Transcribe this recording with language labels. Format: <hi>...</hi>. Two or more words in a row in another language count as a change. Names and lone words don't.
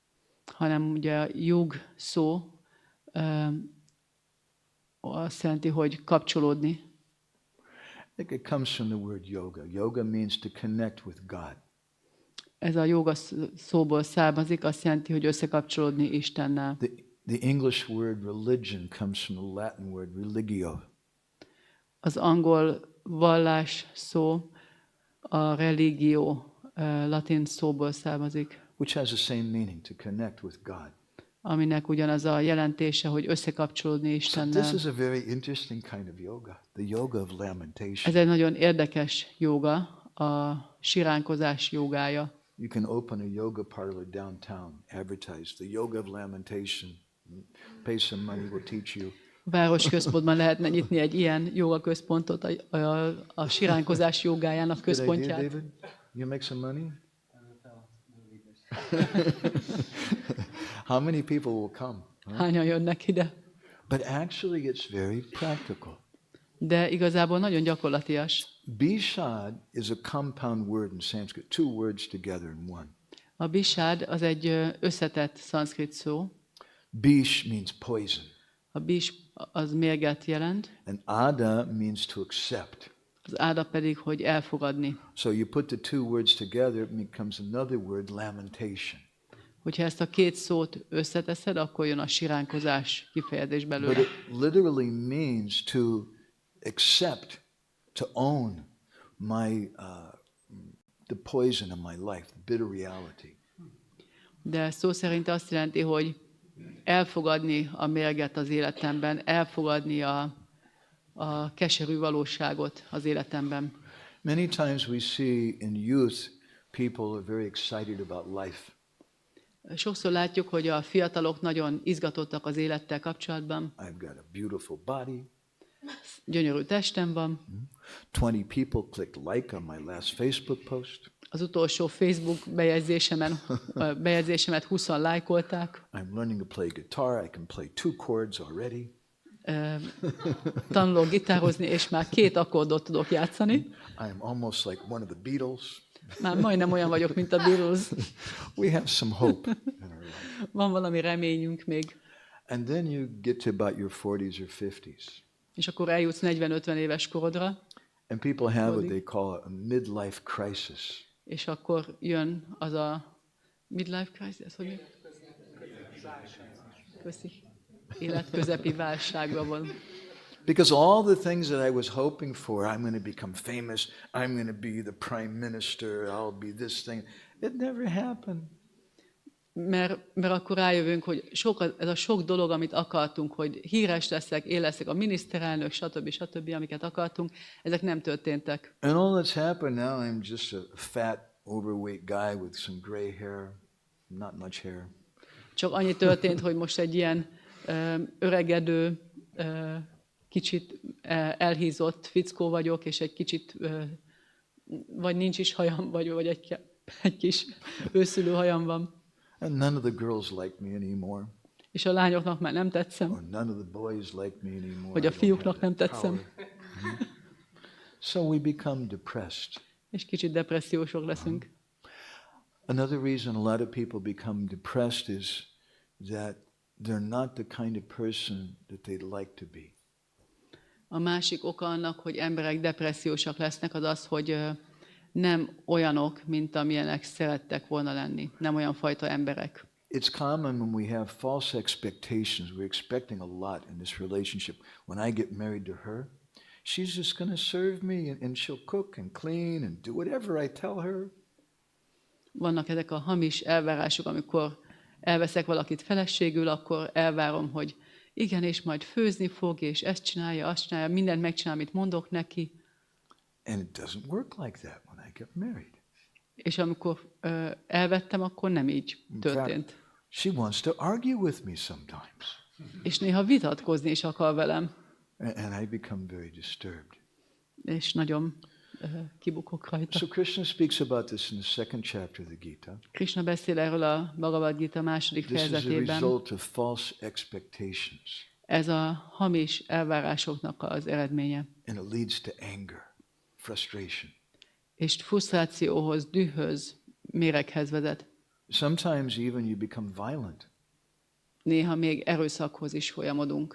<hu>hanem ugye a jug szó azt jelenti, hogy kapcsolódni.</hu> <en>I think it comes from the word yoga. Yoga means to connect with God.</en> <hu>Ez a jóga szóból származik, azt jelenti, hogy összekapcsolódni Istennel.</hu> <en>The English word religion comes from the Latin word religio.</en> <hu>Az angol vallás szó a religió latin szóból származik,</hu> <en>Which has the same meaning, to connect with God.</en> <hu>aminek ugyanaz a jelentése, hogy összekapcsolódni</hu> <en>So</en> <hu>Istennel.</hu> <en>this is a very interesting kind of yoga, the yoga of lamentation.</en> <hu>Ez egy nagyon érdekes jóga, a siránkozás jogája.</hu> <en>You can open a yoga parlor downtown, advertise the yoga of lamentation, pay some money, we'll teach you.</en> <hu>A városközpontban lehetne nyitni egy ilyen jóga központot, a siránkozás jogájának</hu> <en>Good idea,</en> <hu>központját.</hu> <en>David? You make some money? How many people will come? Huh?</en> <hu>Hányan jönnek ide?</hu> <en>But actually it's very practical.</en> <hu>De igazából nagyon gyakorlatias.</hu> <en>Bishad is a compound word in Sanskrit, two words together in one.</en> <hu>A bisád az egy összetett szanszkrit szó.</hu> <en>Bish means poison,</en> <hu>A bis az mérget jelent,</hu> <en>and ada means to accept.</en> <hu>az áda pedig, hogy elfogadni.</hu> <en>So you put the two words together, it becomes another word, lamentation.</en> <hu>Hogyha ezt a két szót összeteszed, akkor jön a siránkozás kifejezés</hu> <en>But</en> <hu>belőle.</hu> <en>it literally means to accept, to own the poison of my life, the bitter reality.</en> <hu>De szó szerint azt jelenti, hogy elfogadni a mérget az életemben, elfogadni a keserű valóságot az életemben.</hu> <en>Many times we see in youth, people are very excited about life.</en> <hu>Sokszor látjuk, hogy a fiatalok nagyon izgatottak az élettel kapcsolatban.</hu> <en>I've got a beautiful body.</en> <hu>Gyönyörű testem van.</hu> <en>20 people clicked like on my last Facebook post.</en> <hu>Az utolsó Facebook bejegyzésemet 20-an lájkolták.</hu> <en>I'm learning to play guitar. I can play 2 chords already.</en> <hu>Tanulok gitározni, és már 2 akkordot tudok játszani.</hu> <en>I am almost like one of the Beatles.</en> <hu>Már majdnem olyan vagyok, mint a Beatles.</hu> <en>We have some hope in our life.</en> <hu>Van valami reményünk még.</hu> <en>And then you get to about your 40s or 50s.</en> <hu>És akkor eljutsz 40-50 éves korodra,</hu> <en>And people have what they call a midlife crisis.</en> <hu>és akkor jön az a</hu> <en>midlife crisis,</en> <hu>hogy köszi. Életközepi válságban van.</hu> <en>Because all the things that I was hoping for, I'm going to become famous, I'm going to be the prime minister, I'll be this thing. It never happened.</en> <hu>Mert akkor rájövünk, hogy ez a sok dolog, amit akartunk, hogy híres leszek, én leszek a miniszterelnök, stb., amiket akartunk, ezek nem történtek.</hu> <en>And all that's happened now, I'm just a fat, overweight guy with some gray hair, not much hair.</en> <hu>Csak annyi történt, hogy most egy ilyen öregedő, kicsit elhízott fickó vagyok, és egy kicsit, vagy nincs is hajam, vagy egy kis őszülő hajam van.</hu> <en>And none of the girls like me anymore.</en> <hu>És a lányoknak már nem tetszem,</hu> <en>Or none of the boys like me anymore.</en> <hu>vagy</hu> <en>I</en> <hu>a</hu> <en>don't</en> <hu>fiúknak</hu> <en>have</en> <hu>nem</hu> <en>that</en> <hu>tetszem.</hu> <en>power. So we become depressed.</en> <hu>És kicsit depressziósok leszünk.</hu> <en>Another reason a lot of people become depressed is that they're not the kind of person that they'd like to be.</en> <hu>A másik oka annak, hogy emberek depressziósak lesznek, az az, hogy nem olyanok, mint amilyenek szerettek volna lenni. Nem olyan fajta emberek.</hu> <en>It's common when we have false expectations. We're expecting a lot in this relationship. When I get married to her, she's just going to serve me and she'll cook and clean and do whatever I tell her.</en> <hu>Vannak ezek a hamis elvárások, amikor elveszek valakit feleségül, akkor elvárom, hogy igen, és majd főzni fog, és ezt csinálja, azt csinálja, mindent megcsinál, amit mondok neki.</hu> <en>And it doesn't work like that when I get married.</en> <hu>És amikor elvettem, akkor nem így</hu> <en>In</en> <hu>történt.</hu> <en>fact, she wants to argue with me sometimes.</en> <hu>És néha vitatkozni is akar velem,</hu> <en>And I become very disturbed.</en> <hu>és nagyon kibukok rajta.</hu> <en>So Krishna speaks about this in the second chapter of the Gita.</en> <hu>Krishna beszél erről a Bhagavad Gita második</hu> <en>This is a</en> <hu>fejezetében.</hu> <en>result of false expectations.</en> <hu>Ez a hamis elvárásoknak az eredménye.</hu> <en>And it leads to anger, frustration.</en> <hu>És frusztrációhoz, dühöz, méreghez vezet.</hu> <en>Sometimes even you become violent.</en> <hu>néha még erőszakhoz is folyamodunk.</hu>